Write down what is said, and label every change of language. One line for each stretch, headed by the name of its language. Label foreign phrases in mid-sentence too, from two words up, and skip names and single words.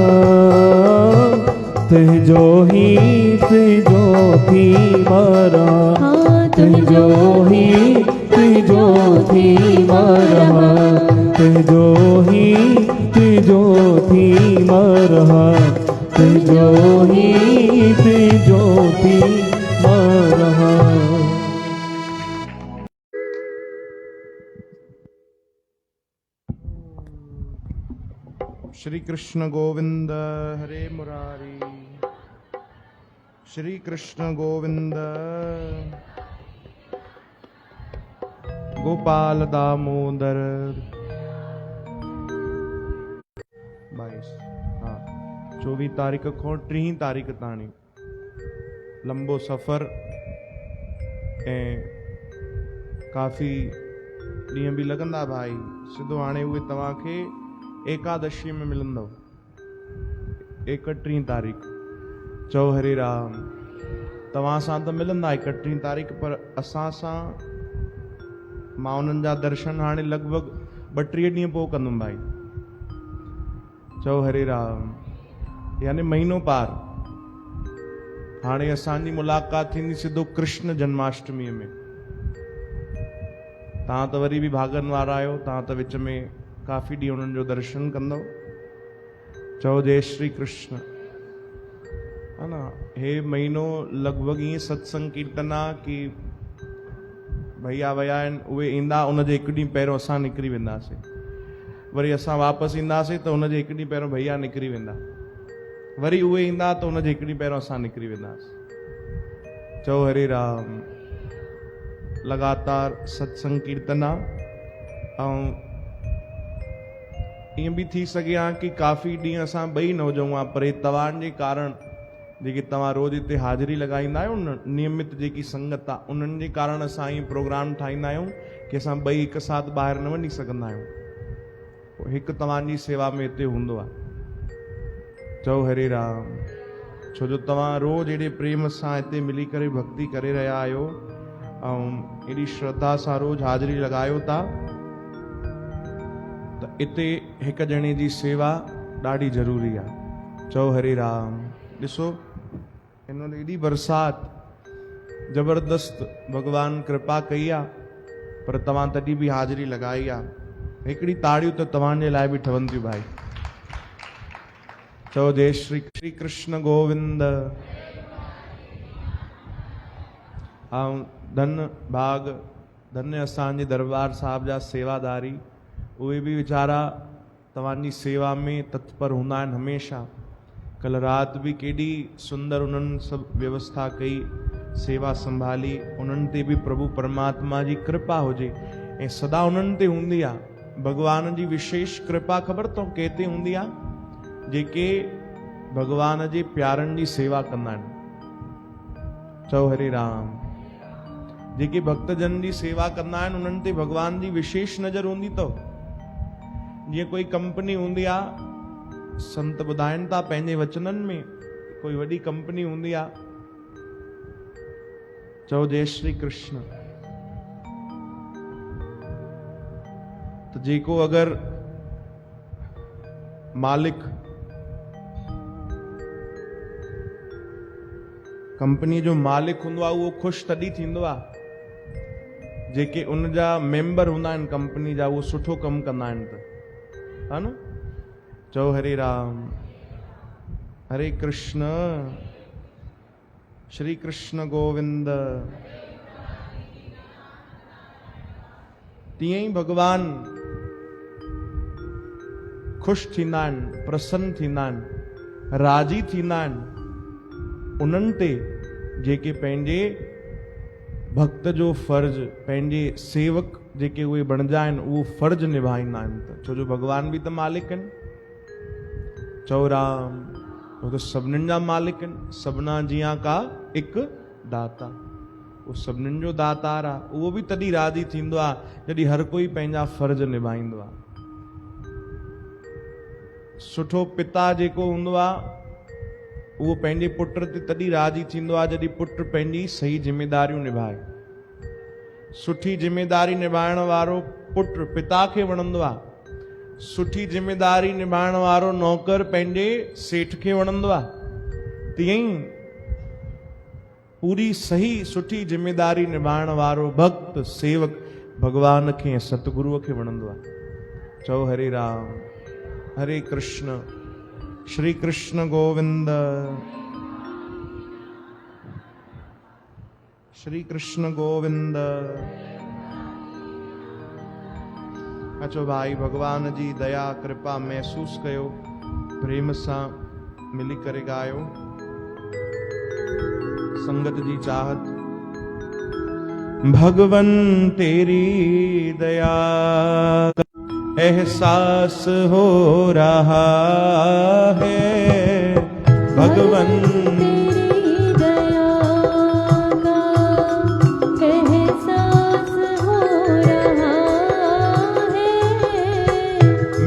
Sindhi: तुंहिंजो थी मारा तुंहिंजो थी मारा तुंहिंजो थी मारा तुंहिंजो थी मारा श्री कृष्ण गोविंद हरे मुरारी श्री कृष्ण गोविंद गोपाल दामोदर 22 हाँ 24 तारीख़ को 3 तारीख़ ताणी लंबो सफ़र ऐं काफ़ी ॾींहं बि लॻंदा भाई सिधो हाणे उहे तव्हांखे एकादशी में मिलंदव 31 तारीख़ चओ हरे राम तव्हां सां त मिलंदा 31 तारीख़ पर असां सां मां उन्हनि जा दर्शन हाणे लॻभॻि 32 ॾींहं पोइ कंदुमि भाई चओ हरे राम यानी महीनो पार हाणे असांजी मुलाक़ात थींदी सिधो कृष्ण जन्माष्टमीअ में तव्हां त वरी बि भागनि वारा आहियो तव्हां त विच में काफ़ी ॾींहं उन्हनि जो दर्शन कंदव चओ जय श्री कृष्ण
Hindi: है ना
Sindhi: हे महीनो लॻभॻि ईअं सत्संग कीर्तन आहे कि भैया विया आहिनि उहे ईंदा उनजे हिकु ॾींहुं पहिरियों असां निकिरी वेंदासीं वरी असां वापसि ईंदासीं त उनजे हिकु ॾींहुं पहिरियों भैया निकिरी वेंदा वरी उहे ईंदा त उनजे हिकु ॾींहुं पहिरियों असां निकिरी वेंदासीं चओ हरे राम लगातार सत्संग कीर्तन आहे ऐं ईअं बि थी सघे हा कि काफ़ी ॾींहं असां ॿई न हुजूं हा पर तव्हांजे कारण जेकी तव्हां रोज़ हिते हाज़िरी लॻाईंदा आहियो न नियमित जेकी संगत आहे उन्हनि जे कारण असां ईअं प्रोग्राम ठाहींदा आहियूं कि असां ॿई हिकु साथ ॿाहिरि न वञी सघंदा आहियूं हिकु तव्हांजी सेवा में हिते हूंदो आहे चओ हरे राम छो जो तव्हां रोज़ एॾे प्रेम सां हिते मिली करे भक्ति करे रहिया आहियो ऐं एॾी श्रद्धा सां रोज़ हाज़िरी लॻायो था त हिते हिकु ॼणे जी सेवा ॾाढी ज़रूरी आहे चओ हरे राम ॾिसो हिन एॾी बरसात ज़बरदस्त भगवान कृपा कई आहे पर तव्हां तॾहिं बि हाज़िरी लॻाई आहे हिकिड़ी ताड़ियूं त तव्हांजे लाइ बि ठहनि थियूं भाई चओ जय श्री कृष्ण गोविंद। ऐं धन भाग धन्य असांजे दरबार साहिब जा सेवादारी, उहे बि वीचारा तव्हांजी सेवा में तत्पर हूंदा आहिनि हमेशह। कल राति भी केॾी सुंदर उन्हनि सभु व्यवस्था कई, सेवा संभाली। उन्हनि ते बि प्रभु परमात्मा जी कृपा हुजे ऐं सदा उन्हनि ते हूंदी आहे। भगवान जी विशेष कृपा ख़बर अथव कंहिं ते हूंदी आहे? जेके भगवान जे प्यारनि जी सेवा कंदा आहिनि। चओ हरे राम। जेके भक्तजन जी सेवा कंदा आहिनि उन्हनि ते भगवान जी विशेष नज़र हूंदी अथव। जीअं कोई कंपनी हूंदी आहे, संत ॿुधाइनि था पंहिंजे वचननि में, कोई वॾी कंपनी हूंदी आहे, चओ जय श्री कृष्ण, तो जेको अगर मालिक कंपनी जो मालिक हूंदो आहे उहो ख़ुशि तॾहिं थींदो आहे जेके उन जा मेंबर हूंदा आहिनि कंपनी जा, उहो सुठो कमु कंदा आहिनि त, हा न? चओ हरे राम। हरे कृष्ण। श्री कृष्ण गोविंद। तीअं ई भगवान ख़ुशि थींदा आहिनि, प्रसन्न थींदा आहिनि, राज़ी थींदा आहिनि उन्हनि ते जेके पंहिंजे भक्त जो फर्ज, पंहिंजे सेवक जेके उहे बणिजा आहिनि उहो फर्ज निभाईंदा आहिनि। त छो जो भगवान बि त मालिक आहिनि। चओ राम।
Hindi: वो तो
Sindhi: सभिनीनि जा मालिक आहिनि।
Punjabi: ਸਭਨਾ ਜੀਆ ਕਾ ਇਕੁ ਦਾਤਾ,
Sindhi: اهو سڀني جو داتار آهي. उहो बि तॾहिं राज़ी थींदो आहे जॾहिं हर कोई पंहिंजा फर्ज निभाईंदो आहे। सुठो पिता जेको हूंदो आहे उहो पंहिंजे पुट ते तॾहिं राज़ी थींदो आहे जॾहिं पुट पंहिंजी सही जिम्मेदारियूं निभाए। सुठी जिम्मेदारी निभाइण वारो पुट पिता खे वणंदो आहे। सुठी जिम्मेदारी निभाइण वारो नौकर पंहिंजे सेठ खे वणंदो आहे। तीअं ई पूरी सही सुठी जिम्मेदारी निभाइण वारो भक्त सेवक भगवान खे, सतगुरुअ खे वणंदो आहे। चओ हरे राम। हरे कृष्ण। श्री कृष्ण गोविंद। श्री कृष्ण गोविंद। अचो भाई, भगवान जी दया कृपा महसूस कयो, प्रेम सां मिली करे गायो। संगत जी चाहत।
Hindi: भगवन तेरी दया का एहसास हो रहा है। भगवन तेरी दया का एहसास हो रहा है।